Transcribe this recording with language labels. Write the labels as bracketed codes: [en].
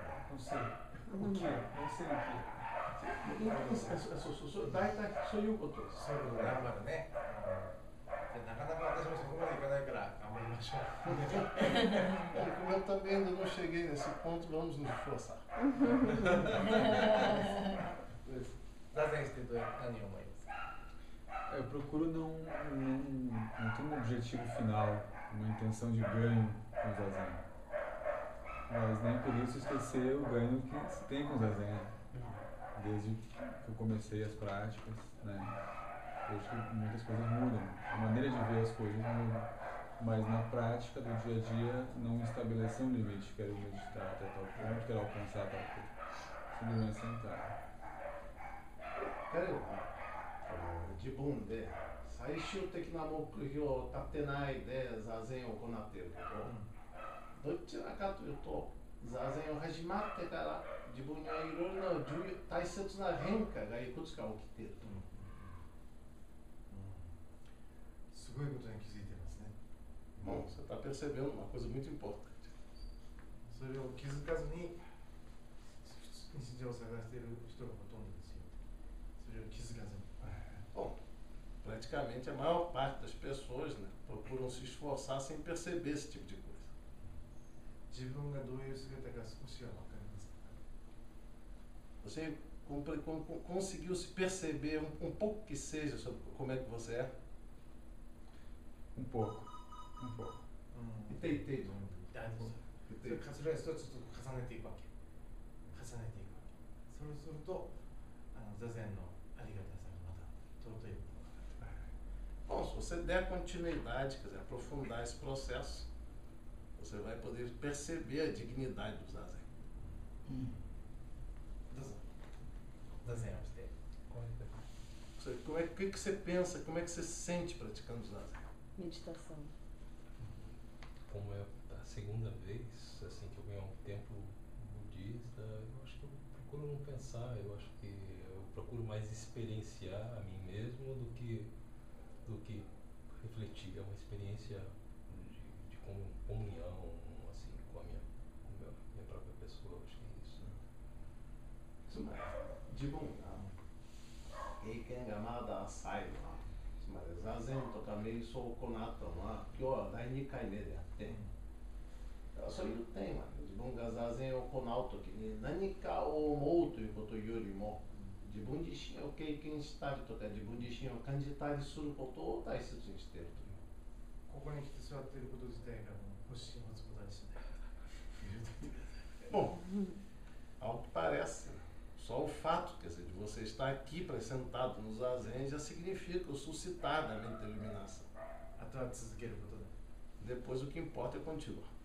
[pt] Não sei o que, não sei o que. [ja] 大体そういうことです。そういうことだ、まだね。なかなか私もそこまでいかないから頑張りましょう。 [pt] Como eu também ainda não cheguei nesse ponto, vamos nos esforçar. [ja] 座禅して何を思いますか？ [pt] Eu procuro não ter um objetivo final, uma intenção de ganho com o zazen. Mas nem por isso esquecer o ganho que se tem com o zazen. Desde que eu comecei as práticas, né? Vejo que muitas coisas mudam, a maneira de ver as coisas muda. Mas na prática do dia a dia não estabelecer um limite, quero meditar até tal ponto, quero alcançar tal coisa. Simplesmente sentar. [ja] 彼は自分で最終的な目標を立てないで座禅を行っているけど、どちらかというと座禅を始まってから自分にはいろいろな大切な変化がいくつか起きていると。すごいことに気づいてますね。 [pt] Bom, você está percebendo uma coisa muito importante. [ja] それを気づかずに日常を探している人がほとんどですよ。それを気づかずに。 [pt] Bom, praticamente a maior parte das pessoas, né, procuram se esforçar sem perceber esse tipo de coisa. [ja] 自分がどういう姿か少しは分かりますか？ [pt] Você conseguiu se perceber um pouco que seja sobre como é que você é? Um pouco. [ja] いていて。それそれは一つずつ重ねていくわけ。重ねていくわけ。そうすると座禅のありがたさがまた尊いものが分かって。 [pt] Bom, se você der continuidade, quer dizer, aprofundar esse processo, você vai poder perceber a dignidade do zazen. [ja] どうぞ。座禅をして。 [pt] O que você pensa, como é que você se sente praticando o zazen? Meditação. Como é a segunda vez assim que eu venho há um tempo budista, eu acho que eu procuro não pensar, eu acho que eu procuro mais experienciar a mim mesmo do que refletir. É uma experiência de comunhão assim com a minha própria pessoa, eu acho que é isso. [ja] つまり自分が経験がまだ浅いのは、つまり座禅とか瞑想を行ったのは今日は第2回目であって、そういうテーマで自分が座禅を行うときに何かを思うということよりも、自分自身を経験したりとか自分自身を感じたりすることを大切にしているという。ここに来て座っていること自体がもう欲しい松本大師だ。 [pt] Bom, ao que parece, só o fato, quer dizer, de você estar aqui sentado no zazen já significa o suscitar da mente da iluminação. [ja] あとは続けることだ。 [pt] Depois o que importa é continuar.